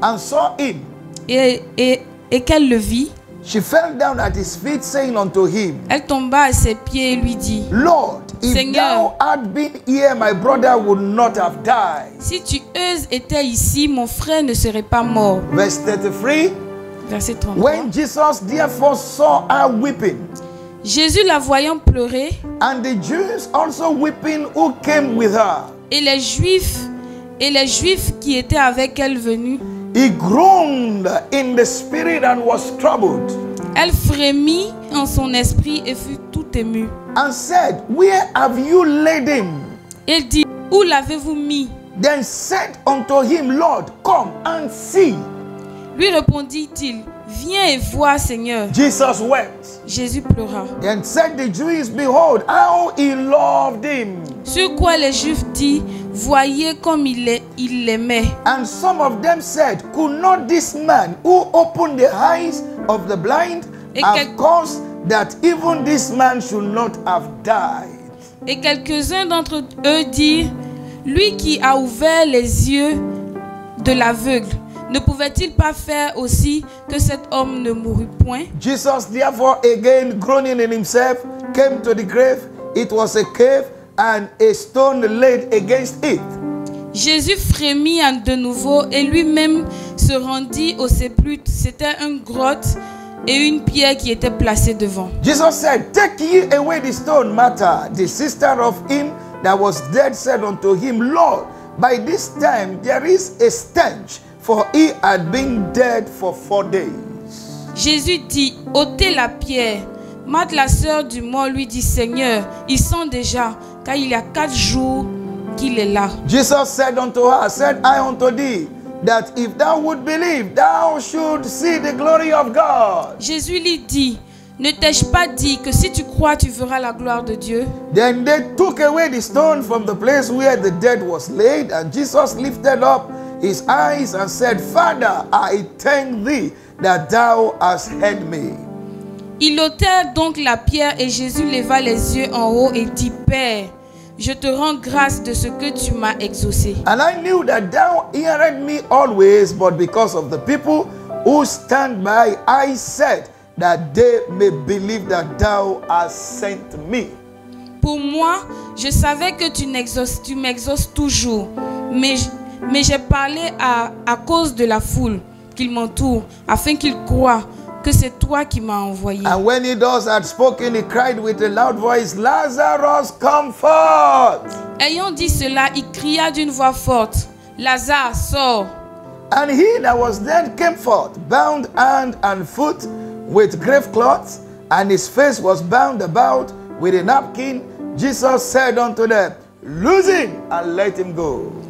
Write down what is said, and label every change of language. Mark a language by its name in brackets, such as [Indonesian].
[English] and saw him, [French] et qu'elle le vit, [English] she fell down at his feet, saying unto him, [French] elle tomba à ses pieds et lui dit, [English] Lord, if [French] Seigneur, [English] thou had been here, my brother would not have died. [French] si tu étais ici, mon frère ne serait pas mort. [English] Verse 33, [French] Verset 33. [English] when Jesus therefore saw her weeping, [French] Jésus la voyant pleurer, [English] and the Jews also weeping who came with her, [French] et les Juifs qui étaient avec elle venus, [English] he groaned in the spirit and was troubled, [French] elle frémit en son esprit et fut tout émue. [English] and said, Where have you laid him? [French] Elle dit, où l'avez-vous mis? [English] Then said unto him, Lord, come and see. [French] Lui répondit-il, viens et vois, Seigneur. [English] Jesus wept. [French] Jésus pleura. [English] Then said the Jews, Behold, how he loved him. [French] Sur quoi les Juifs dirent, voyez comme il l'aimait. [English] And some of them said, Could not this man who opened the eyes of the blind have caused that even this man should not have died? [French] Et quelques-uns d'entre eux dirent, lui qui a ouvert les yeux de l'aveugle, ne pouvait-il pas faire aussi que cet homme ne mourût point? [English] Jesus therefore again groaning in himself came to the grave. It was a cave and a stone laid against it. [French] Jésus frémit de nouveau et lui-même se rendit au sépulcre. C'était une grotte et une pierre qui était placée devant. [English] Jesus said, Take ye away the stone. Martha, the sister of him that was dead, said unto him, Lord, by this time there is a stench, for he had been dead for 4 days. [French] Jésus dit, ôtez la pierre. Marthe, la sœur du mort, lui dit, Seigneur, il sent déjà, car il y a 4 jours qu'il est là. [English] Jesus said unto her, Said I unto thee, that if thou would believe, thou should see the glory of God. [French] Jésus lui dit, Ne t'ai-je pas dit que si tu crois, tu verras la gloire de Dieu? [English] Then they took away the stone from the place where the dead was laid, and Jesus lifted up his eyes and said, Father, I thank thee that thou hast heard me. [French] Ils ôtèrent donc la pierre et Jésus leva les yeux en haut et dit, Père, je te rends grâce de ce que tu m'as exaucé. [English] And I knew that thou hearest me always, but because of the people who stand by, I said that they may believe that thou hast sent me. [French] Pour moi, je savais que tu m'exauces toujours, mais j'ai parlé à cause de la foule qui m'entoure, afin qu'ils croient que c'est toi qui m'as envoyé. [English] And when he thus had spoken, he cried with a loud voice, Lazarus, come forth. [French] Ayant dit cela, il cria d'une voix forte, Lazare, sors. [English] And he that was dead came forth, bound hand and foot with grave cloths, and his face was bound about with a napkin. Jesus said unto them, Loose him and let him go.